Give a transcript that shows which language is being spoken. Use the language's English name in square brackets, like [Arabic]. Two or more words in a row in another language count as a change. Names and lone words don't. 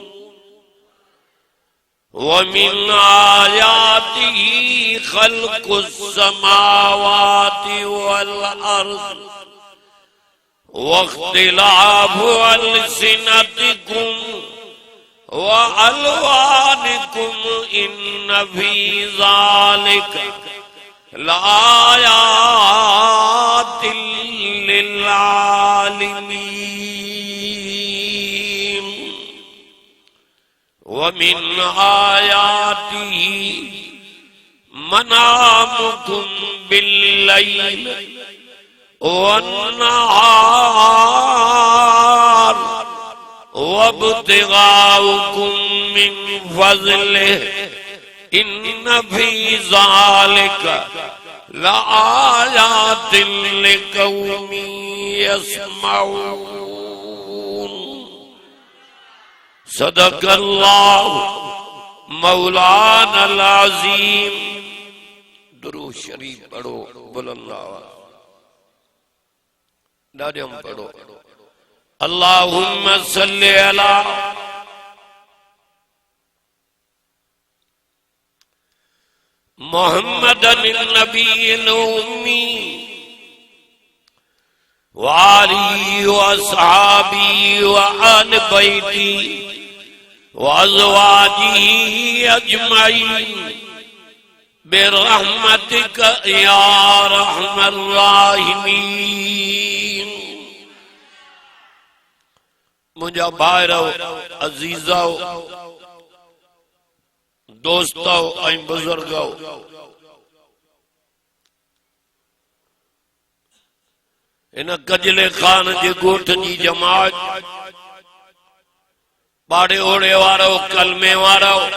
[Arabic] ومن آياته خلق السماوات والأرض واختلاف ألسنتكم وألوانكم إن في ذلك لآيات للعالمين ومن آياته منامكم بالليل والنهار وابتغاؤكم من فضله إن في ذلك لآيات لقوم يسمعون صدق الله مولانا العظيم. [Urdu] درود شریف پڑھو بلند آواز داجم پڑھو. [Arabic] اللهم صل على محمد النبي الأمي وآله وأصحابه وأهل بيته وأزواجه أجمعين برحمتك يا أرحم الراحمين. [Sindhi] मुझा भाइरो अजीजो दोस्तो ऐं बुजुर्गो, इन कजले खान जे गोठ जी जमात, बाड़े ओड़े वारो, कलमे वारो,